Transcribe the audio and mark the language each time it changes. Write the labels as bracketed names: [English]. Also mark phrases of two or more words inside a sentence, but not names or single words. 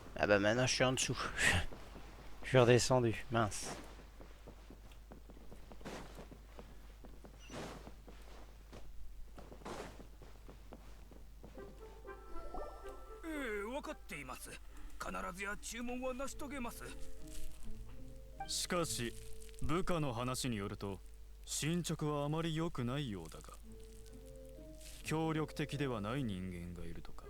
[French] bah maintenant je suis en dessous. Je suis redescendu, mince. [Japanese] しかし部下の話によると進捗はあまり良くないようだが、協力的ではない人間がいるとか。